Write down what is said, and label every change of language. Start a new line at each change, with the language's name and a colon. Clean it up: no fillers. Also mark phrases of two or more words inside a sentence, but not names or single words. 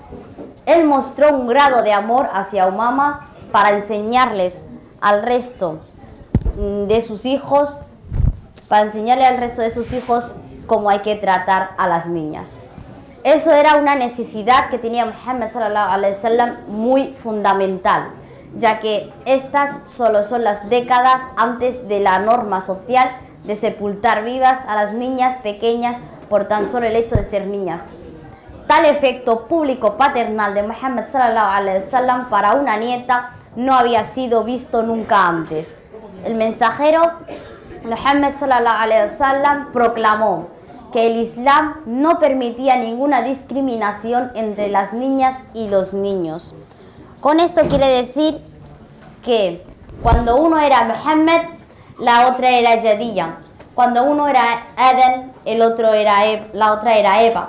Spanish: Él mostró un grado de amor hacia Umama para enseñarles al resto de sus hijos, cómo hay que tratar a las niñas. Eso era una necesidad que tenía Muhammad
Arabic: صلى الله عليه وسلم
Spanish: muy fundamental, ya que estas solo son las décadas antes de la norma social de sepultar vivas a las niñas pequeñas por tan solo el hecho de ser niñas. Tal efecto público paternal de Muhammad
Arabic: صلى الله عليه وسلم
Spanish: para una nieta no había sido visto nunca antes. El mensajero Muhammad
Arabic: صلى الله عليه وسلم
Spanish: proclamó que el Islam no permitía ninguna discriminación entre las niñas y los niños. Con esto quiere decir que cuando uno era Muhammad, la otra era Yadiyya. Cuando uno era Adán, la otra era Eva.